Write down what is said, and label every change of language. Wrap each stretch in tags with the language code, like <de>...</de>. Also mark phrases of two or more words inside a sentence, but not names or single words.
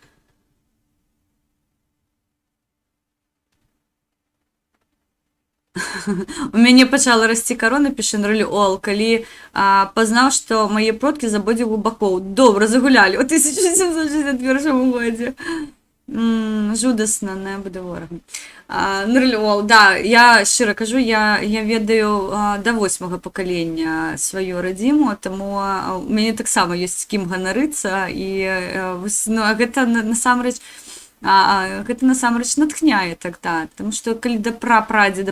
<be>У мяне пачала расці карона, піша Нрыльол, калі пазнаў, што мае продкі з абодвух бакоў добра загулялі ў 1761 годзе. Жудасна,</be> <uk>не буде ворогом.</uk> <be>Нрыльол, да, я шчыра кажу, я ведаю да 8-го пакалення сваю радзіму, таму у мяне таксама ёсць з кім ганарыцца, і гэта насамрэч натхняе тогда, тому што калі да прапрадзеда</be>